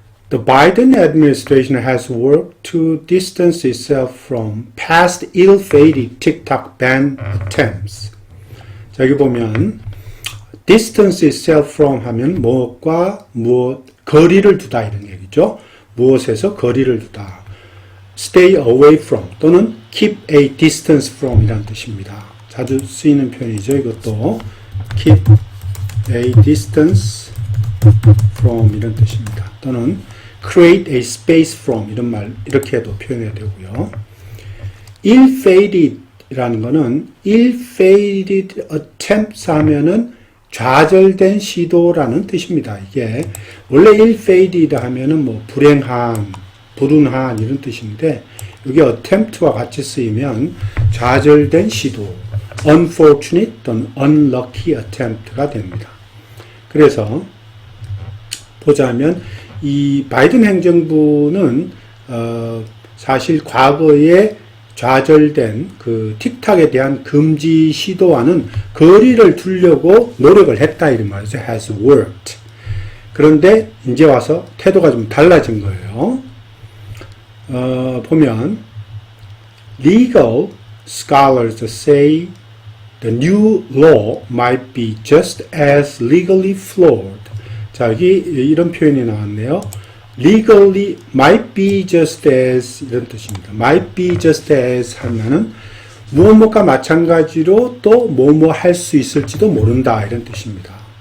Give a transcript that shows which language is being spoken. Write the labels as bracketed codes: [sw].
[en] The Biden administration has worked to distance itself from past ill-fated TikTok ban attempts. [ko] 자, 여기 보면 [en] distance itself from [ko] 하면 무엇과 무엇, 거리를 두다 이런 얘기죠. 무엇에서 거리를 두다. [en] stay away from [ko] 또는 [en] keep a distance from [ko] 이라는 뜻입니다. 자주 쓰이는 표현이죠. 이것도 [en] keep a distance from [ko] 이런 뜻입니다. 또는 [en] create a space from [ko] 이런 말 이렇게도 표현해야 되고요. ill-fated 이라는 거는 [en] ill-fated attempts [ko] 하면은 좌절된 시도라는 뜻입니다. 이게 원래 ill-fated 하면은 뭐 불행한, 불운한 이런 뜻인데 여기 attempt와 같이 쓰이면 좌절된 시도, unfortunate 또는 [en] unlucky attempt [ko] 가 됩니다. 그래서 보자면 이 바이든 행정부는 사실 과거에 좌절된 그 틱탁에 대한 금지 시도와는 거리를 두려고 노력을 했다 이런 말이죠. [en] has worked. [ko] 그런데 이제 와서 태도가 좀 달라진 거예요. 보면 [en] legal scholars say the new law might be just as legally flawed. [ko] 자, 여기 이런 표현이 나왔네요. [en] legally might be just as [ko] 이런 뜻입니다. [en] might be just as [ko] 하면은 무엇과 마찬가지로 또 뭐뭐 할 수 있을지도 모른다 이런 뜻입니다.